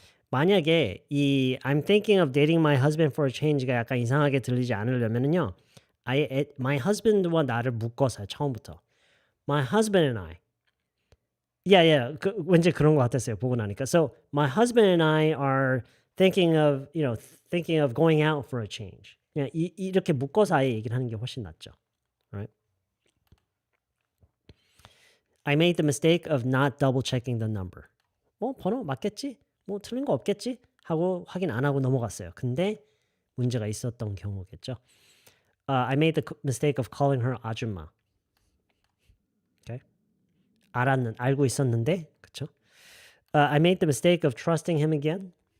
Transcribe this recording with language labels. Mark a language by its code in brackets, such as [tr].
[ko] 만약에 이 [en] I'm thinking of dating my husband for a change [ko] 가 약간 이상하게 들리지 않으려면은요. [en] my husband [ko] 와 나를 묶어서요. 처음부터. [en] My husband and I. Yeah. [ko] 왠지 그런 것 같았어요. 보고 나니까. [en] So my husband and I are thinking of going out for a change. [ko] 그냥 이렇게 묶어서 아예 얘기를 하는 게 훨씬 낫죠. [en] Right? I made the mistake of not double checking the number. [ko] 뭐 번호 맞겠지? 뭐 틀린 거 없겠지? 하고 확인 안 하고 넘어갔어요. 근데 문제가 있었던 경우겠죠. [en] I made the mistake of calling her [ko] 아줌마. [en] Okay? [ko] 알고 있었는데, 그렇죠? [en] I made the mistake of trusting him again.